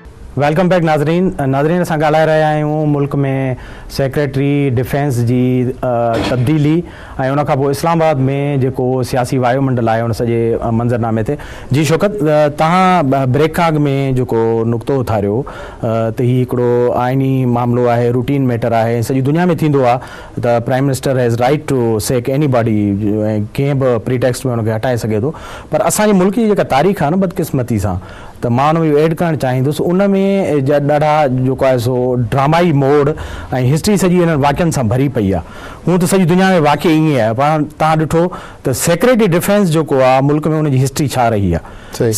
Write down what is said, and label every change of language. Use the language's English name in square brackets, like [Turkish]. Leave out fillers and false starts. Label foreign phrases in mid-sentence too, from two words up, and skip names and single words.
[English] Welcome back [Sindhi] नाज़रीन असां ॻाल्हाए रहिया आहियूं मुल्क में [English] Secretary Defence [Sindhi] जी तब्दीली ऐं उन खां पोइ इस्लामाबाद में जेको सियासी वायुमंडल आहे उन सॼे मंज़रनामे ते। जी शौकत, तव्हां ब्रेक खां अॻु में जेको नुक़्तो उथारियो त हीउ हिकिड़ो आइनी मामिलो आहे, [English] routine matter [Sindhi] आहे, सॼी दुनिया में थींदो आहे त [English] Prime Minister has right to sack any body [Sindhi] ऐं कंहिं बि प्रीटेक्स्ट में हुनखे हटाए सघे थो। पर असांजे मुल्क जी जेका तारीख़ आहे न बदकिस्मती सां, त मां हुन में एड करणु चाहींदुसि, उन में ॾाढा जेको आहे सो ड्रामाई मोड़ ऐं हिस्ट्री सॼी हिननि वाक़िअनि सां भरी पई आहे। हूअं त सॼी दुनिया में वाक़ई ईअं आहे, पर तव्हां ॾिठो त [English] Secretary Defence [Sindhi] जेको आहे मुल्क में हुनजी हिस्ट्री छा रही आहे।